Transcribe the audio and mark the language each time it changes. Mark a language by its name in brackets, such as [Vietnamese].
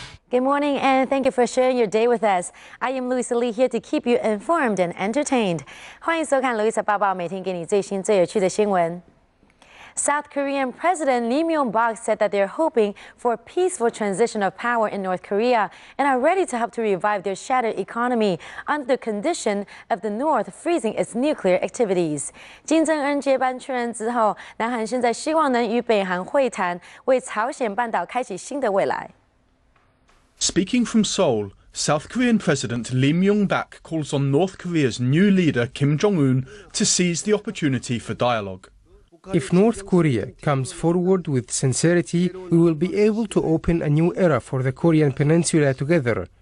[English] Good morning and thank you for sharing your day with us. I am Louisa here to keep you informed and entertained. [Chinese] 欢迎收看 Louisa 报报，每天给你最新最有趣的新闻。 [English] South Korean President Lee Myung-bak said that they're hoping for a peaceful transition of power in North Korea and are ready to help to revive their shattered economy under the condition of the North freezing its nuclear activities. [Chinese] 金正恩接班确认之后，南韩现在希望能与北韩会谈，为朝鲜半岛开启新的未来。 [English] Speaking from Seoul, South Korean President Lee Myung-bak calls on North Korea's new leader Kim Jong-un to seize the opportunity for dialogue. If North Korea comes forward with sincerity, we will be able to open a new era for the Korean Peninsula together.